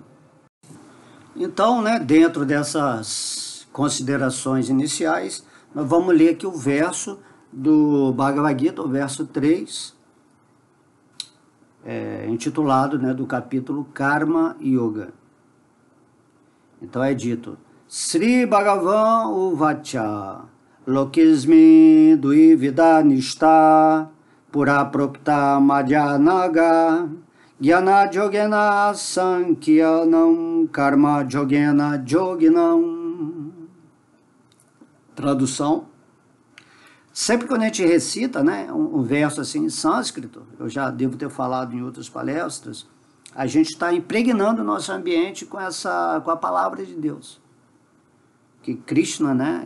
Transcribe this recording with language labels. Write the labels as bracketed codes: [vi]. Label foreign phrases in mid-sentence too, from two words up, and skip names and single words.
[pt] Então, né, dentro dessas considerações iniciais, nós vamos ler aqui o verso do Bhagavad Gita, o verso 3, intitulado, né, do capítulo Karma Yoga. Então é dito: [sa] श्री भगवान् उवाच लोकेऽस्मिन् द्विविधा निष्ठा पुरा प्रोक्ता मयानघ ज्ञान योगेन साङ्ख्यानां कर्म योगेन योगिनाम्. [pt] Tradução: sempre quando a gente recita, né, um verso assim em sânscrito, eu já devo ter falado em outras palestras, a gente está impregnando o nosso ambiente com a palavra de Deus. Que Krishna, né?